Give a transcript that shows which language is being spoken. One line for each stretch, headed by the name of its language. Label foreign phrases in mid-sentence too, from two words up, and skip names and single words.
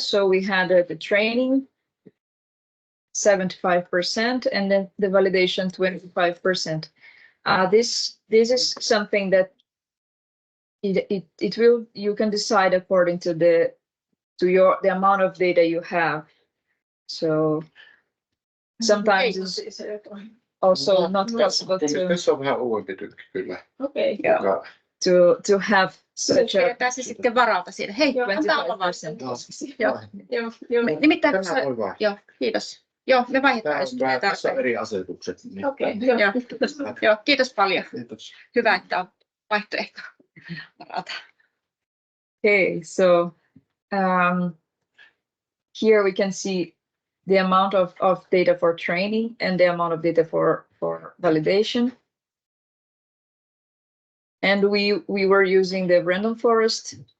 English: So we had the training 75% and then the validation 25%. This is something that it will, you can decide according to the amount of data you have So sometimes it's also not possible
Finnish: Tässä on vähän uudempi tykki kyllä. Okei.
English: to have such a
Finnish: Pidetään se sitten varalta siinä. Hei, antaa olla vaan. 25%. Joo. Nimittäin Tämä tuossa, voi vaan. joo, kiitos. Joo, me vaihdetaan, jos tulee Tässä on tarpeen. eri asetukset. Niin. Okei, joo, kiitos paljon. Kiitos. Hyvä, että on vaihtoehto varalta.
English: Okay, so here we can see the amount of data for training and the amount of data for validation. And we were using the random forest.